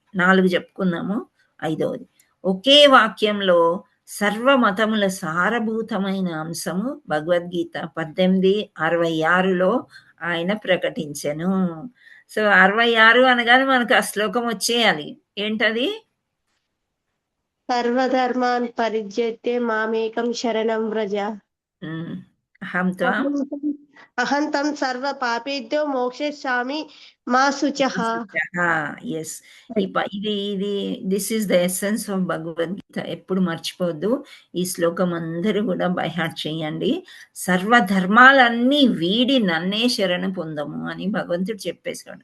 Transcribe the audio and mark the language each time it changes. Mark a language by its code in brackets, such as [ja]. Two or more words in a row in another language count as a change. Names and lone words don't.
[te] 4 చెప్పుకున్నాము, 5వది ఒకే వాక్యంలో సర్వమతముల సారభూతమైన అంశము భగవద్గీత 1866లో ఆయన ప్రకటించెను. సో 66 అనగానే మనకు ఆ శ్లోకం వచ్చేయాలి. ఏంటది? [sa] సర్వధర్మాన్ పరిత్యజ్య మామేకం శరణం వ్రజ. అహం త్వాం అహం తం సర్వ పాపేభ్యో మోక్షయిష్యామి మా శుచః. [en] ఎస్, ఇది this is the essence of Bhagavad Gita. [te] ఎప్పుడు మర్చిపోద్దు. ఈ శ్లోకం అందరూ కూడా [en] by heart [te] చేయండి. సర్వధర్మాలన్నీ వీడి నన్నే శరణు పొందము అని భగవంతుడు చెప్పేశాడు.